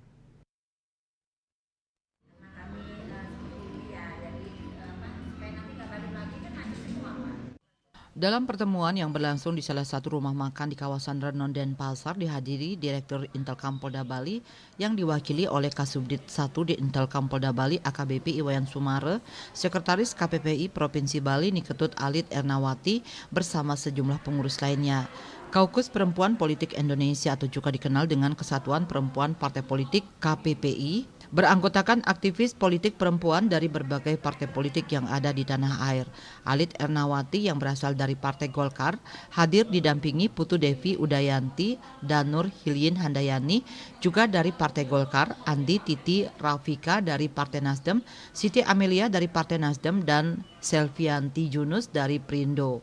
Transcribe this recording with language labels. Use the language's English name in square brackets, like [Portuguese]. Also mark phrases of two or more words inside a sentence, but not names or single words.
[Indonesian] Dalam pertemuan yang berlangsung di salah satu rumah makan di kawasan Renon Denpasar dihadiri Direktur Intelkam Polda Bali yang diwakili oleh Kasubdit 1 di Intelkam Polda Bali AKBP Iwayan Sumare, Sekretaris KPPI Provinsi Bali Niketut Alit Ernawati bersama sejumlah pengurus lainnya. Kaukus Perempuan Politik Indonesia atau juga dikenal dengan Kesatuan Perempuan Partai Politik KPPI beranggotakan aktivis politik perempuan dari berbagai partai politik yang ada di tanah air. Alit Ernawati yang berasal dari Partai Golkar hadir didampingi Putu Devi Udayanti dan Nur Hilyin Handayani juga dari Partai Golkar, Andi Titi Rafika dari Partai Nasdem, Siti Amelia dari Partai Nasdem dan Selvianti Yunus dari Prindo.